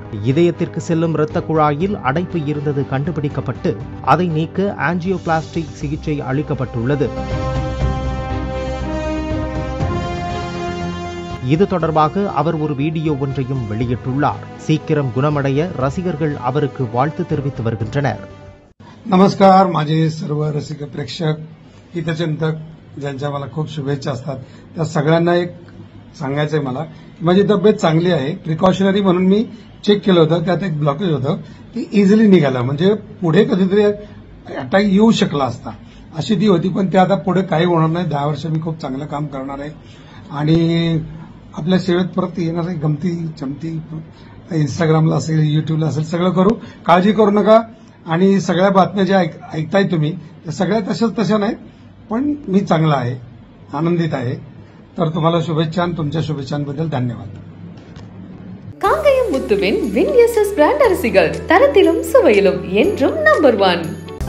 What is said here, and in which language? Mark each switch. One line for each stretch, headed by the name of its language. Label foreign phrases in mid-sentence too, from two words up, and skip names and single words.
Tamil: இதயத்திற்கு செல்லும் இரத்த குழாயில் அடைப்பு இருந்தது கண்டுபிடிக்கப்பட்டு அதை நீக்க ஆஞ்சியோபிளாஸ்டிக் சிகிச்சை அளிக்கப்பட்டுள்ளது. இது தொடர்பாக அவர் ஒரு வீடியோ ஒன்றையும் வெளியிட்டுள்ளார். சீக்கிரம் குணமடைய ரசிகர்கள் அவருக்கு வாழ்த்து தெரிவித்து வருகின்றனர்.
Marathi: नमस्कार, माझे सर्व रसिक प्रेक्षक, हितचिंतक ज्यांच्या मला खूप शुभेच्छा असतात त्या सगळ्यांना एक सांगायचंय मला की माझी तब्येत चांगली आहे. प्रिकॉशनरी म्हणून मी चेक केलं होतं, त्यात एक ब्लॉकेज होतं, ती इझिली निघालं. म्हणजे पुढे कधीतरी अटॅक येऊ शकला असता अशी ती होती, पण ते आता पुढे काही होणार नाही. 10 वर्ष मी खूप चांगलं काम करणार आहे आणि आपल्या सेवेत परत येणार आहे. गमती चमती इंस्टाग्रामला असेल, युट्यूबला असेल, सगळं करू. काळजी करू नका. आणि सगळ्या बातम्या ज्या ऐकताय तुम्ही त्या सगळ्या तशा नाहीत, पण मी चांगला आहे, आनंदित आहे. तर तुम्हाला शुभेच्छा आणि तुमच्या शुभेच्छांबद्दल धन्यवाद.
Tamil: காங்கயம் முத்துவின் வின்எஸ்எஸ் பிராண்ட் அரிசிகள் தரத்திலும் சுவையிலும் என்றும் நம்பர் 1.